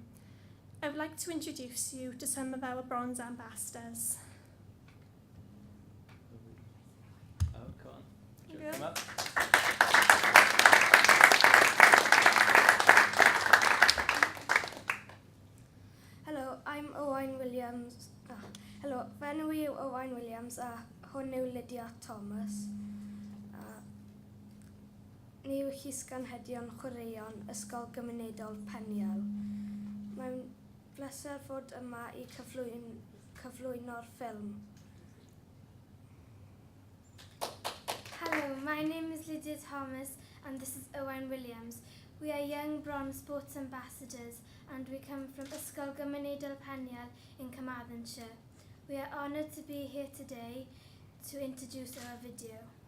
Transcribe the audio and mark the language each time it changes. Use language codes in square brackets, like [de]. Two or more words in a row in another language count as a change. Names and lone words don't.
[en] I would like to introduce you to some of our bronze ambassadors. Oh, come on. Do you Good. want to come up? Hello, I'm Owain Williams. [cy] Hello, fy enw i yw Owain Williams a hwn yw Lydia Thomas. Ni yw llysganhedion chwaraeon Ysgol Gymunedol Peniel. Mae'n bleser fod yma i cyflwyno'r ffilm. [en] Hello, my name is Lydia Thomas and this is Owain Williams. We are young bronze sports ambassadors and we come from Ysgol Gymunedol Peniel in Carmarthenshire. We are honoured to be here today to introduce our video.